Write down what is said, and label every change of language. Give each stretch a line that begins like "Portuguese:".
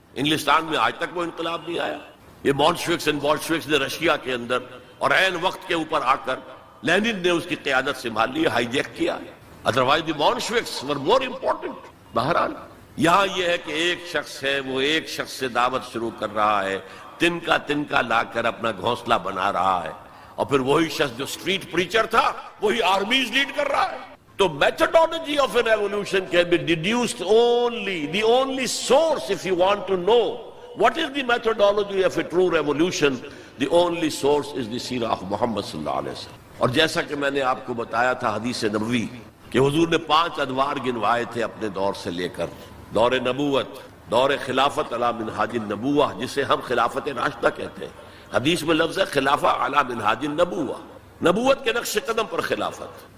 Urdu: انگلستان میں آج تک وہ انقلاب نہیں آیا. یہ بولشوکس اینڈ بولشوکس نے رشیا کے اندر اور عین وقت کے اوپر آ کر لینن نے اس کی قیادت سنبھال لی، ہائی جیک کیا.
English: Otherwise the Bolsheviks were more important.
Urdu: بہرحال یہاں یہ ہے کہ ایک شخص ہے، وہ ایک شخص سے دعوت شروع کر رہا ہے، تنکا لا کر اپنا گھونسلہ بنا رہا ہے، اور پھر وہی شخص جو اسٹریٹ پریچر تھا وہی آرمیز لیڈ کر رہا ہے.
English: تو methodology of a revolution can be deduced only, the only source, if you want to know what is the methodology of a true revolution, the only source is the سیرہ of Muhammad صلی اللہ علیہ وسلم.
Urdu: اور جیسا کہ میں نے آپ کو بتایا تھا حدیث نبوی کہ حضور نے 5 ادوار گنوائے تھے اپنے دور سے لے کر، دور نبوت، دور خلافت علی منہاج النبوہ، جسے ہم خلافت راشدہ کہتے ہیں. حدیث میں لفظ ہے خلافہ علی منہاج النبوہ، نبوت کے نقش قدم پر خلافت.